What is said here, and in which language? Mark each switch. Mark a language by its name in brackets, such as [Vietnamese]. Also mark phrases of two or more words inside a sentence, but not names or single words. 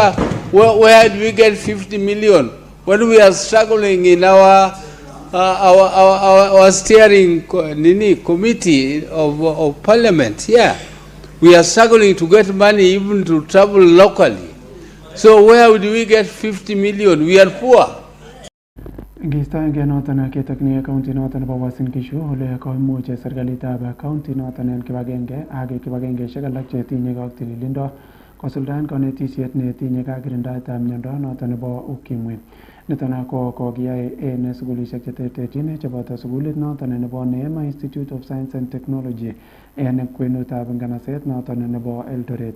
[English] Speaker, Where do we get 50 million when we are struggling in our steering committee of parliament? Yeah, we are struggling to get money even to travel locally. So where do we get 50 million? We are poor. [Kalenjin] Ngistoenge noton ketakni county noton nebo Uasin Gishu ole koimuch serikalitab county noton en kibagenge ak kibagengeisiek alak chetinye ak tililindo kosuldaen konetisiet netinye kakirindaetab miondo noton nebo ukimwi. Niton ko kokiyai en sugulisiek cheterterchin cheboto sugulit noton nebo Neema Institute of Science and Technology en kwenutab nganaset noton nebo Eldoret.